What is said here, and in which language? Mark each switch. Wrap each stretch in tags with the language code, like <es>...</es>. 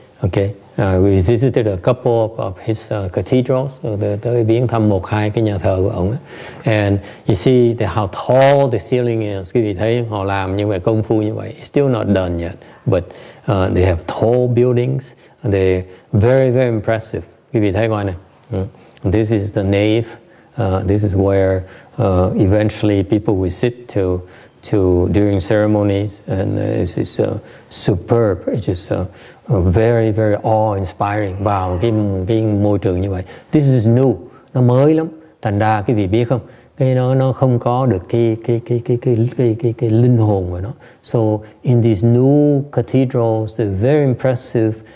<en>Okay, we visited a couple of his cathedrals.</en> <vi>Tới viếng thăm một hai cái nhà thờ của ông.</vi> <en>And you see how tall the ceiling is.</en> <vi>Quý vị thấy họ làm như vậy, công phu như vậy.</vi> <en>It's still not done yet, but they have tall buildings. They're very impressive.</en> <vi>Quý vị thấy ngoài này.</vi> <en>This is the nave. This is where eventually people will sit to during ceremonies, and it's superb. It's just very awe-inspiring</en> <vi>vào cái môi trường như vậy.</vi> <en>This is new,</en> <vi>nó mới lắm. Thành ra quý vị biết không, cái nó không có được cái linh hồn của nó.</vi> <en>So in these new cathedrals, they're very impressive.</en>